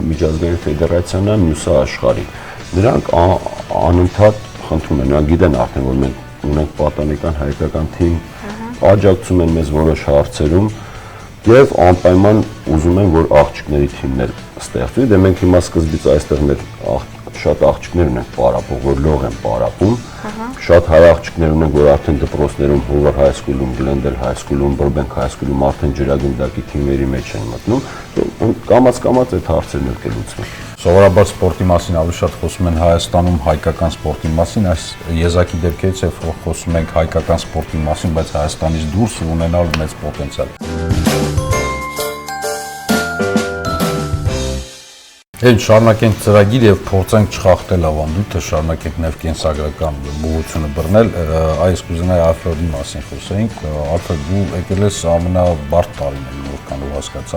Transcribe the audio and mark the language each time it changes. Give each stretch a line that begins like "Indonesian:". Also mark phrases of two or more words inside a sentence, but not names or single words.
Armenian: միջազգային ֆեդերացիան է, մյուսը աշխարհի։ Նրանք անընդհատ խնդրում են, նրանք գիտեն արդեն, որ մենք ունենք պատանեկան հայկական թիմ, աջակցում են մեզ որոշ հարցերում եւ անպայման ուզում են, որ աղջիկների թիմներ ստեղծվի, դե մենք հիմա սկզբից այստեղ մեր շատ աղջիկներ ունենք պարապող, որ լող են պարապում, շատ հայ աղջիկներ ունենք, որ արդեն դպրոցներում, Hoover High School-ում, Glendale High School-ում, Burbank High School-ում արդեն ջրագնդակի թիմերի մեջ են մտնում, կամաց այդ հարցերն էլ կլուծվեն։ Սովորաբար սպորտի մասին ավելի շատ խոսում են Հայաստանում հայկական սպորտի մասին, այս եզակի դեպքերից է խոսում ենք հայկական սպորտի մասին, բայց Հայաստանից դուրս ունենալ մեծ պոտենցիալ։ Էլ շարունակենք ծրագիր եւ փորձենք չխախտել ավանդույթը, շարունակենք ներկենսագրական բողությունը բռնել, այս կուզենայի Ալֆրեդի մասին խոսեինք, Ալֆրեդ դու եկել ես ամենաբարդ տարին որքանով հասկացա,